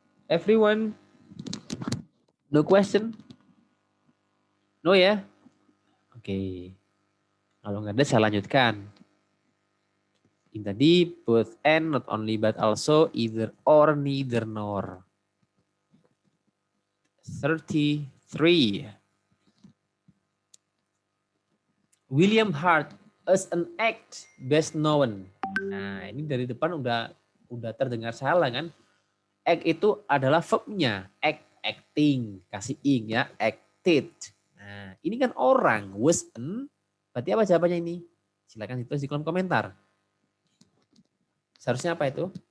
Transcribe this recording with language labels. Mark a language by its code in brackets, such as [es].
[en] Everyone? No question? No ya? Oke. [id] Kalau nggak ada saya lanjutkan. [en] Ini tadi both and, not only but also, either or, neither nor. 33. William Hart as an act best known. [id] Nah, ini dari depan udah terdengar salah kan? Act itu adalah verbnya, acting, kasih ing ya, acted. Nah, ini kan orang, [en] was an, [id] berarti apa jawabannya ini? Silakan ditulis di kolom komentar. Seharusnya apa itu?